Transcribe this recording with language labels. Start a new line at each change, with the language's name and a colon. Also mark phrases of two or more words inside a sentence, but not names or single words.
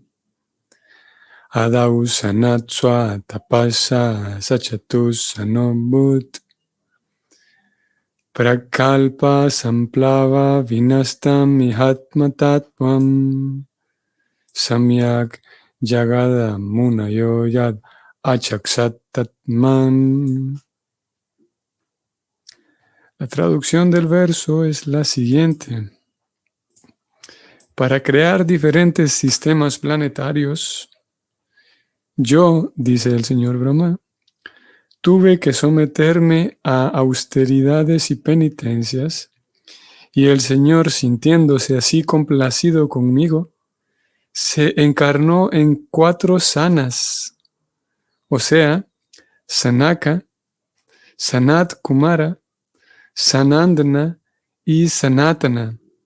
Sanskrit: आदौ सनत्स्व तपस सचतुस् सनोभूत्. प्राकल्प सम्प्लव विनष्टम् मिहात्मतत्त्वम्. सम्यक् जगाद मुनयो यद् अचक्षत् तत्मन्.
Spanish: La traducción del verso es la siguiente. Para crear diferentes sistemas planetarios, yo, dice el señor Brahma, tuve que someterme a austeridades y penitencias, y el Señor, sintiéndose así complacido conmigo, se encarnó en 4 sanas, o sea, Sanaka, Sanat Kumara, Sanandana y Sanatana.